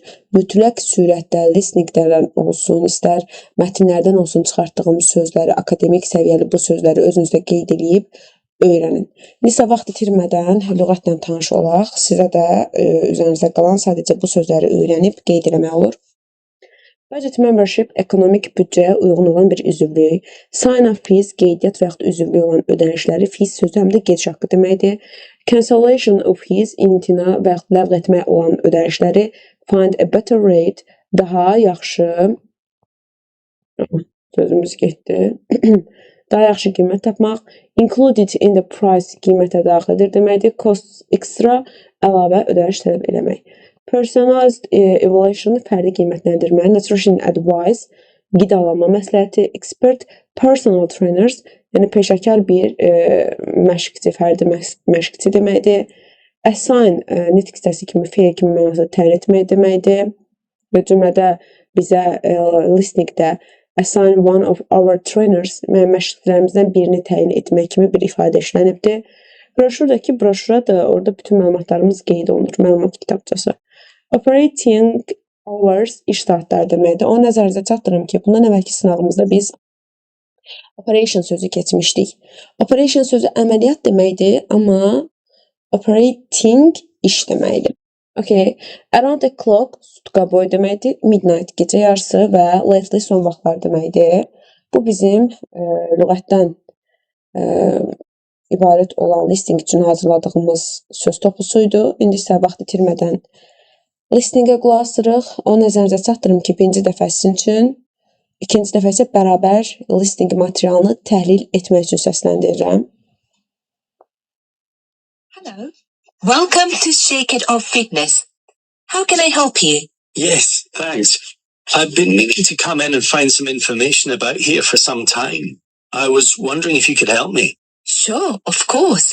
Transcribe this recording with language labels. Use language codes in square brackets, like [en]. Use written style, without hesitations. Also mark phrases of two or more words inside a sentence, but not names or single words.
[az] Mütləq surətdə, listeninglərdən olsun, istər mətnlərdən olsun çıxartdığımız sözləri, akademik səviyyəli bu sözləri özünüzdə qeyd edib öyrənin. İndisə vaxt itirmədən lüğətlə tanış olaq. Sizə də üzərinizdə qalan sadəcə bu sözləri öyrənib qeyd eləmək olur. [en] Budget membership [az] ekonomik büdcəyə uyğun olan bir üzvlük. [en] Sign up fees [az] qeydiyyat və yaxud üzvlük olan ödənişləri, fees sözü həm də gediş haqqı deməkdir. [en] Cancellation of fees [az] imtina və yaxud ləğv etmək olan ödənişləri. [en] Find a better rate [az] daha yaxşı sözümüz getdi. Daha yaxşı qiymət tapmaq. [en] Included in the price [az] qiymətə daxildir deməkdir. [en] Costs extra [az] əlavə ödəniş tələb eləmək. [en] Personalized evaluation [az] fərdi qiymətləndirmə. [en] Nutrition advice [az] qidalanma məsləhəti. [en] Expert personal trainers [az] yəni peşəkar bir məşqçi, fərdi məşqçi deməkdir. Assign nitq hissəsi kimi, fe'l kimi mənasını təyin etmək deməkdir. Və cümlədə bizə listeningdə [en] assign one of our trainers [az] məşqçilərimizdən birini təyin etmək kimi bir ifadə işlənibdir. Broşurdakı broşura da orada bütün məlumatlarımız qeyd olunur. Məlumat kitabçası. [en] Operating hours [az] iş saatları deməkdir. O nəzərinizə çatdırım ki, bundan əvvəlki sınavımızda biz operation sözü keçmişdik. Operation sözü əməliyyat deməkdir, amma operating iş deməkdir. [en] Okay. Around the clock [az] sutka boy deməkdir. Midnight gecə yarısı və lately son vaxtlar deməkdir. Bu bizim lüğətdən ibarət olan listing üçün hazırladığımız söz toplusuydu. İndi isə vaxt itirmədən listingə qulaq asırıq. O nəzərinizə çatdırım ki, birinci dəfə sizin üçün, ikinci dəfə isə bərabər listing materialını təhlil etmək üçün səsləndirirəm. [en] Hello. Welcome to Shake It Off Fitness. How can I help you? Yes, thanks. I've been meaning to come in and find some information about here for some time. I was wondering if you could help me. Sure, of course.